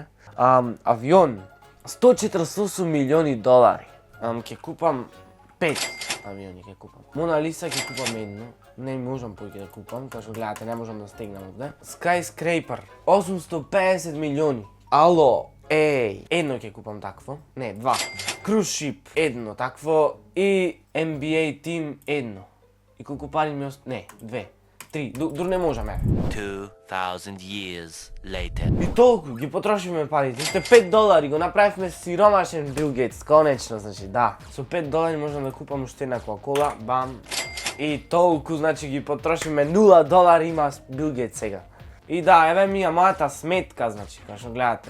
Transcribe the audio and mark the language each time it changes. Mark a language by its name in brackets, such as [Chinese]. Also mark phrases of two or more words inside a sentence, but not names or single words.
[Macedonian] Авион, 148 милиони долари. Ќе купам 5 авиони ќе купам. Мона Лиса ќе купам едно. Не можам повеќе да купам, као што гледате, не можам да стегнам овде. Skyscraper, 850 милиони. Ало, едно ќе купам такво. Не, 2. [English] Cruise ship, [Macedonian] едно такво. И [English] NBA team, [Macedonian] едно. И колку пари ми не, 2. 3, дур не можаме. [English] 2000 years later. [Macedonian] И толку ги потрошивме парите. Уште 5 долари го направивме сиромашен Бил Гейтс, конечно, значи, да. Со 5 долари можам да купам уште една Кока-кола, бам. И толку, значи, ги потрошиме 0 долари има Бил Гейтс сега. И да, еве ми ја мојата сметка, значи, као што гледате.